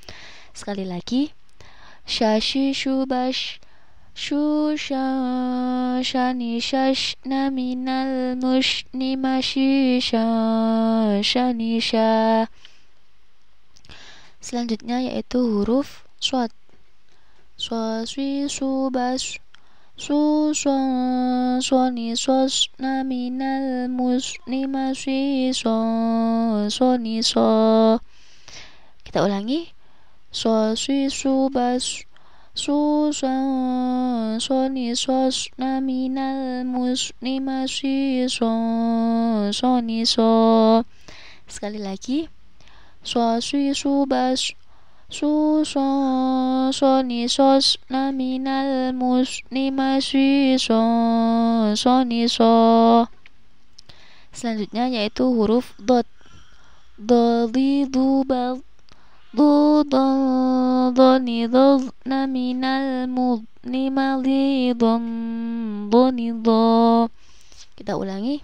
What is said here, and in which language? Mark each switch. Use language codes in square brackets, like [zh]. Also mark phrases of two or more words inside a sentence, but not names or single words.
[id] Sekali lagi. Shashi shubash. Shusha shani shashna minal mushni mashisha shanisha. Selanjutnya yaitu huruf shad. Shaswi subas. Su soni sosna minal musni maswi soni so. Kita ulangi. Soswi subas. Su soni sosna minal musni maswi soni so. Sekali lagi. Soswi subas. Su soni sosna minal musni maswi soni so. Selanjutnya yaitu huruf dot. Dodi dubal. Doni dodna minal mudni malidon dhonidho. Kita ulangi.